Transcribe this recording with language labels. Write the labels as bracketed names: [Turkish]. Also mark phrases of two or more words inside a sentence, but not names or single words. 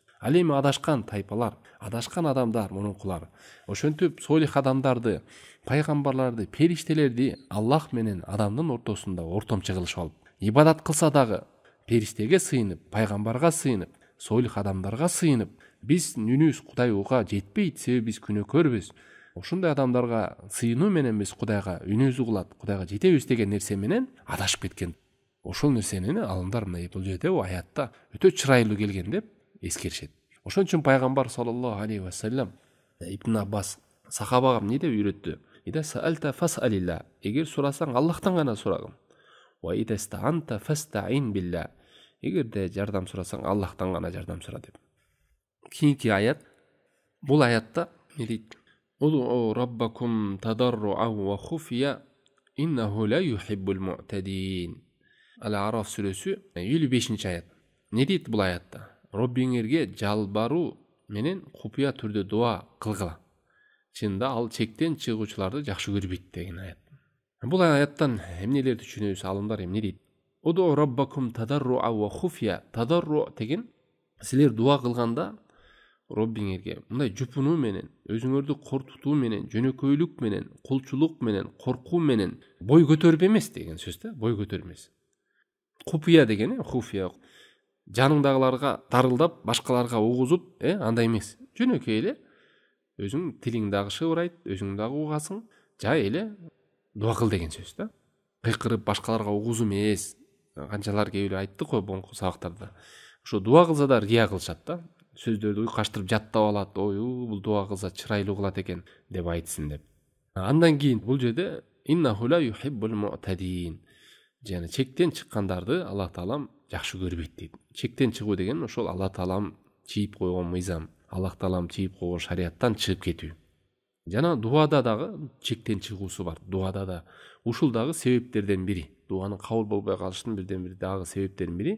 [Kyrgyz] Ал эми адашкан тайпалар, адашкан адамдар, мурункулар ошентип солих адамдарды, пайгамбарларды, периштелерди Аллах менен адамдын ортосунда ортомчу кылышып алып, ибадат кылса дагы периштеге сыйынып, пайгамбарга сыйынып, солих адамдарга сыйынып, биз үнүбүз Кудайга жетпейт, себеби биз күнөөкөрбүз. Ошондой адамдарга сыйынуу менен биз Кудайга үнүбүздү кулат, Кудайга жетебиз деген нерсе менен адашып кеткен. Ошол нерсени алымдар мына бул жерде аятта өтө чырайлуу келген деп эскеришет. Ошон үчүн пайгамбар [Arabic] صلى الله عليه وسلم [Kyrgyz] Ибн Аббас сахабага эмне деп үйрөттү? [Arabic] إذا سألت فاسأل الله, [Kyrgyz] эгер сурасаң Аллахтан гана сурагын. [Arabic] وإذا استعنت فاستعن بالله, [Kyrgyz] эгерде жардам сурасаң Аллахтан гана жардам сура деп. Кийинки аят, бул аятта эмне дейт? [Arabic] ادعوا ربكم تضرعا وخفية إنه لا يحب المعتدين. [Kyrgyz] Ал-Араф сүрөсү 55-аят. Не дейт бул аятта? Роббиңерге жалбаруу менен купуя түрдө дуа кылгыла. Чында ал чектен чыгуучуларды жакшы көрбөйт деген аят. Бул аяттан эмнелерди түшүнөбүз? Алымдар эмне дейт? [Arabic] ادعوا ربكم تضرعا وخفية. [Kyrgyz] Тадарру деген силер дуа кылганда Роббиңерге мындай жупунуу менен, өзүңөрдү кортутуу менен, жөнөкөйлүк менен, кулчулук менен, коркуу менен бой көтөрүп эмес деген сөз да, бой көтөрмөс. Купуя деген хуфия жаныңдагыларга дарылдап, башкаларга угузуп, андай эмес. Жөнөкөй эле өзүң тилиң дагы шыбырайт, өзүң дагы угасың, жай эле дуа кыл деген сөз да. Кыйкырып башкаларга угузуу эмес. Канчалар кээ эле айттык го боңку сабактарда. Ошо дуа кылса да рия кылышат да. Сөздөрдү уйкаштырып жаттап алат. Ой, бул дуа кылса чырайлуу кылат экен деп айтсын деп. Андан кийин бул жерде [Arabic] إنه لا يحب المعتدين. [Kyrgyz] Жана чектен чыккандарды Аллах таалам жакшы көрбөйт дейт. Чектен чыгуу деген ошол Аллах таалам чийип койгон мыйзам, Аллах таалам чийип койгон шариаттан чыгып кетүү. Жана дуада дагы чектен чыгуусу бар. Дуада да ушул дагы себептерден бири. Дуанын кабыл болбой калыштын бирден бир дагы себептердин бири.